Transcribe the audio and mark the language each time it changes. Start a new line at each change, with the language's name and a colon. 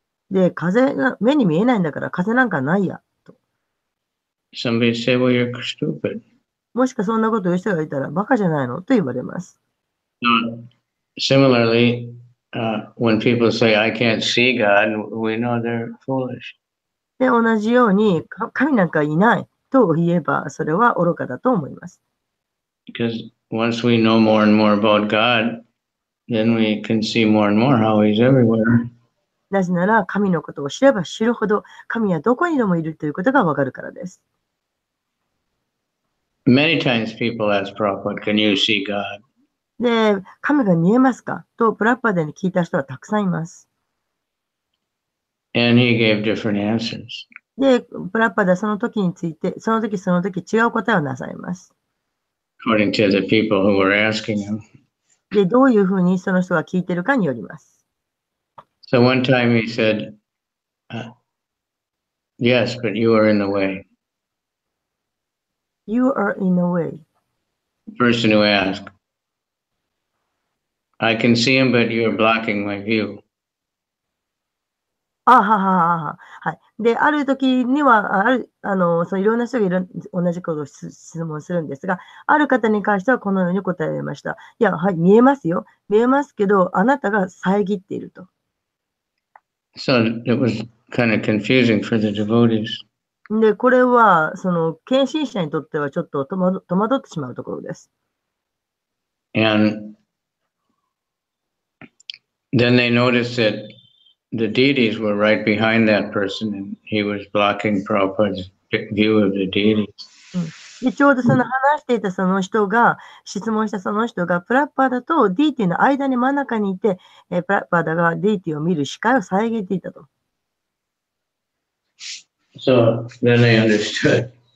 Japanese: で、風が目に見えないんだから風なんかないや。と
English: Somebody say, well, you're stupid.
Japanese: もしかそんなこと言う人がいたらバカじゃないのと言われます。
English: Similarly, when people say, I can't see God, we know they're foolish.
Japanese: で、同じように神なんかいないと言えばそれは愚かだと思います。
English: Because once we know more and more about God, then we can see more and more how He's everywhere.
Japanese: なぜなら神のことを知れば知るほど神はどこにでもいるということがわかるからです。
English: Many times people ask Prabhupada, can you see God?
Japanese: で、神が見えますかとプラッパダに聞いた人はたくさんいます。
English: And he gave different answers.
Japanese: で、プラッパダその時について、その時違う答えをなさいます。
English: According to the people who were asking him.
Japanese: で、どういうふうにその人が聞いてるかによります。
English: So one time he said, yes, but you are in the way. You are in a way. The person who asked, I can see him, but you're blocking my view.
Japanese: はい。で、ある時には、いろんな人が同じことを質問するんですが、ある方に関してはこのように答えました。いや、はい、見えますよ。見えますけど、あなたが遮っていると。
English: So it was kind of confusing for the devotees.
Japanese: で、これは、献身者にとってはちょっと戸惑ってしまうところです。
English: And then they noticed that the deities were right behind that person, and he was blocking Prabhupada's view of the deities.
Japanese: で、ちょうど話していた質問したその人が、プラッパーダとディーティの間に真ん中にいて、プラッパーダがディーティを見る視界を遮っていたと。
English: So then they understood.